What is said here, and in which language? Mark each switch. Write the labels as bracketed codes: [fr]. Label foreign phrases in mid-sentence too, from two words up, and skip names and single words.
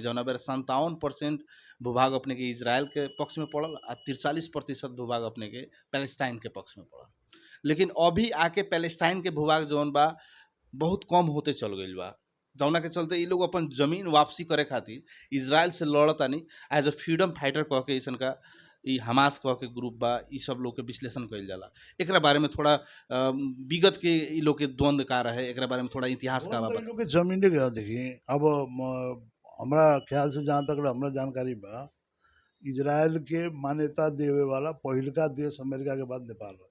[bho] जौना बेर 57% भूभाग अपने के इजराइल के पक्ष में पड़ल आ 43% भूभाग अपने के पैलेस्टाइन के पक्ष में पड़ल। लेकिन अभी आके पैलेस्टाइन के भूभाग जौन बा बहुत कम होते चल गईल बा, जौना के चलते ये लोग अपन जमीन वापसी करे खातिर इजराइल से लड़तानी। [en] as a freedom fighter [bho] कह के ऐसन का ई हमास कह के ग्रुप बा, ई सब लोग के विश्लेषण कइल जाला। एकरा बारे में थोड़ा विगत के ई लोग के द्वंद्व का रहे, एकरा बारे में थोड़ा इतिहास का बा। लोग के जमीन के देखिए। अब हमरा ख्याल से जहाँ तक हमरा जानकारी बा, इजराइल के मान्यता देवे वाला पहिलका देश अमेरिका के बाद नेपाल है।